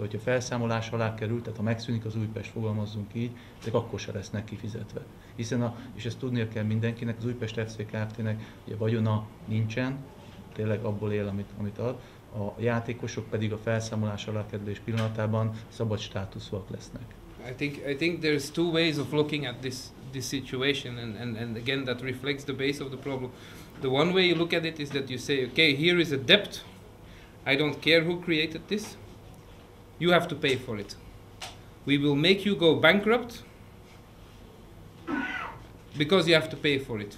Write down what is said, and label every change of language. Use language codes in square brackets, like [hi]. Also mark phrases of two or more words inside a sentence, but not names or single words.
[hu] Hogyha felszámolás alá kerül, tehát ha megszűnik az Újpest, fogalmazzunk így, ezek akkor se lesznek kifizetve. Hiszen, és ezt tudnia kell mindenkinek, az Újpest FC Kft.-nek ugye vagyona nincsen, tényleg abból él, amit ad, a játékosok pedig a felszámolás alá kerülés pillanatában szabad státuszúak lesznek. [en] I think there's two ways of looking at this situation, and again that reflects the base of the problem. The one way you look at it is that you say, okay, here is a debt. I don't care who created this. You have to pay for it. We will make you go bankrupt because you have to pay for it.